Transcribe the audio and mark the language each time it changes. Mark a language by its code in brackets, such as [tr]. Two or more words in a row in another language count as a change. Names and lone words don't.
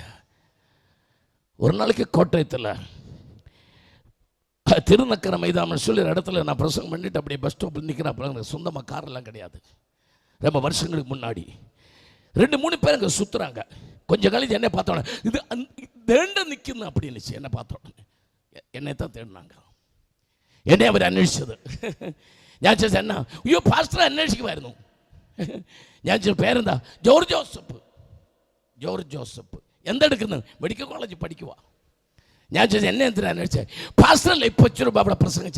[ta] ஒரு நாளைக்கு கோட்டையத்தில் திருநக்கர மைதானம் சொல்லி இடத்துல நான் பிரசங்கம் பண்ணிட்டு அப்படியே [en] bus stop [ta] நிற்கிறேன். சொந்தமாக காரெல்லாம் கிடையாது. ரொம்ப வருஷங்களுக்கு முன்னாடி 2-3 பேர் அங்கே சுற்றுறாங்க. கொஞ்சம் கழிச்சு என்ன பார்த்தோன்னே இது தேண்ட நிற்கணும் அப்படின்னு என்ன பார்த்தோன்னே என்னை தான் தேடினாங்க. [ml] എന്നെ അവർ അന്വേഷിച്ചത്. ഞാൻ ചോദിച്ചത് എന്നാ? അയ്യോ പാസ്റ്റർ അന്വേഷിക്കുമായിരുന്നു. ഞാൻ ചോദിച്ചു പേരെന്താ? ജോർജ് ജോസഫ്. എന്തെടുക്കുന്നു? [en] medical college [ml] പഠിക്കുക. ഞാൻ ചോദിച്ചു എന്നെ എന്തിനാ അന്വേഷിച്ചത്? പാസ്റ്ററല്ലേ ഇപ്പൊ ഇച്ചിരി അവിടെ പ്രസംഗിച്ച?